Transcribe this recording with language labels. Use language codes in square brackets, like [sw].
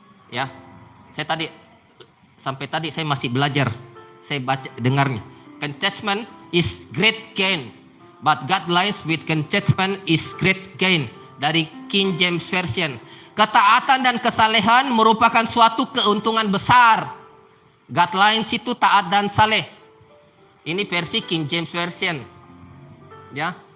[id] Ya, saya tadi sampai tadi saya masih belajar, saya baca dengarnya. [en] Contentment is great gain. But God lines with contentment is great gain. [id] Dari King James Version. Ketaatan dan kesalehan merupakan suatu keuntungan besar. God lines itu taat dan saleh. Ini versi King James Version. Ya.